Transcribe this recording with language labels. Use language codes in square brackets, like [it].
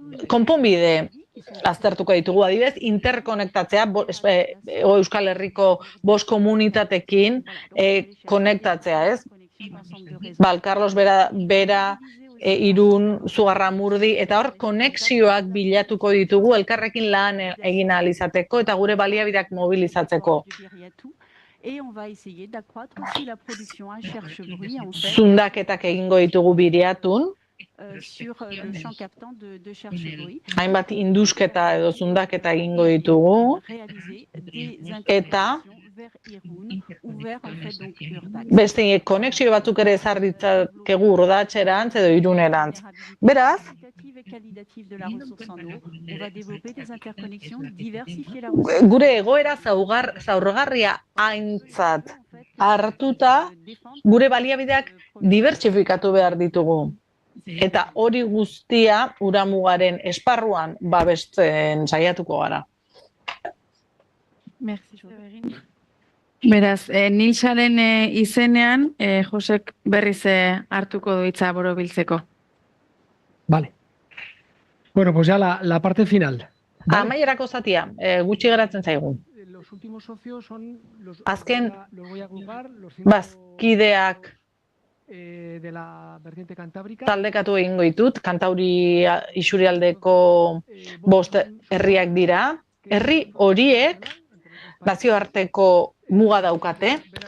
[eu] konponbide aztertuko ditugu, adibidez, interkonektatzea Euskal Herriko 5 komunitatekin konektatzea, ez? Bal, Carlos Bera, Irun, Zugarramurdi, eta hor konexioak bilatuko ditugu elkarrekin lan egin ahal izateko eta gure baliabideak mobilizatzeko. [fr] Et on va essayer d'accroître aussi la production à Cherchebruit en fait [eu] Zundaketak egingo ditugu Biriatun, [fr] sur le champ captant de Cherchebruit. [eu] hainbat indusketa edo zundaketa egingo ditugu, [fr] Réaliser des [eu] eta [fr] interconnexions vers Irun ou vers en fait donc Urdax. [eu] beste konexio batzuk ere ezar ditzakegu Urdatxerantz edo Irunerantz. Beraz, [fr] Quantitative et qualitative de la ressource en eau, on va développer des interconnexions, diversifier la ressource. [eu] gure egoera zaurgarria aintzat hartuta, gure baliabideak dibertsifikatu behar ditugu. Eta hori guztia uramugaren esparruan babesten saiatuko gara. Merci, Beraz, Nilsaren izenean, Josek berriz hartuko du hitza borobiltzeko. [es] Vale. Bueno, pues ya la parte final. ¿Vale? [eu] Amaierako zatia, gutxi geratzen zaigu. [es] Los últimos socios son los [eu] Azken [es] los voy a agrupar, los cinco, [eu] bazkideak [es] de la vertiente cantábrica. [eu] taldekatu egingo ditut, Kantauri isurialdeko 5 herriak dira. Herri horiek nazioarteko muga daukate.